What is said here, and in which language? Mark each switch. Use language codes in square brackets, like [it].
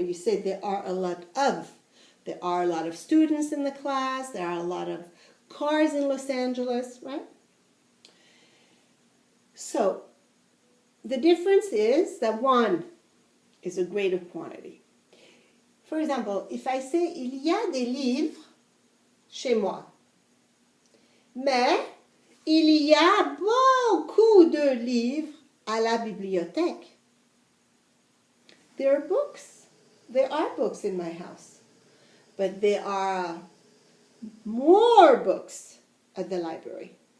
[en] You say there are a lot of. There are a lot of students in the class. There are a lot of cars in Los Angeles, right? So the difference is that one is a greater quantity. For example, if I say [fr] il y a des livres chez moi, mais il y a beaucoup de livres à la bibliothèque. [en] There are books. There are books in my house. But there are more books at the library.